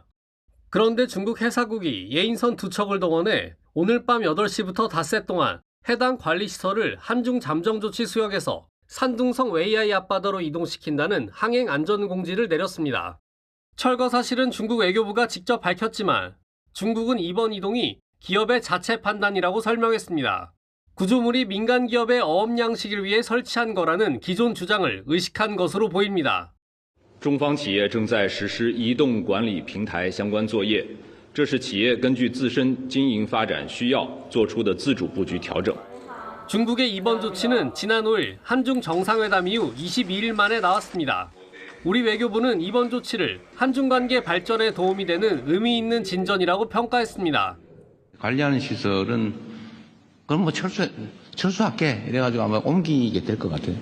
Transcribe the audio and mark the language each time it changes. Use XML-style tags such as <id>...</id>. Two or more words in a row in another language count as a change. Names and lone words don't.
<ko>그런데 중국 해사국이 예인선 2척을 동원해 오늘 밤 8시부터 닷새 동안 해당 관리시설을 한중 잠정조치 수역에서 산둥성 웨이아이 앞바다로 이동시킨다는 항행 안전공지를 내렸습니다. 철거 사실은 중국 외교부가 직접 밝혔지만 중국은 이번 이동이 기업의 자체 판단이라고 설명했습니다. 구조물이 민간 기업의 어업 양식을 위해 설치한 거라는 기존 주장을 의식한 것으로 보입니다.</ko> <zh>中方企业正在实施移动管理平台相关作业，这是企业根据自身经营发展需要做出的自主布局调整。</zh> <ko>중국의 이번 조치는 지난 5일 한중 정상회담 이후 22일 만에 나왔습니다. 우리 외교부는 이번 조치를 한중 관계 발전에 도움이 되는 의미 있는 진전이라고 평가했습니다. 관리하는 시설은 그럼 뭐 철수할게 이래가지고 아마 옮기게 될 것 같아요.</ko>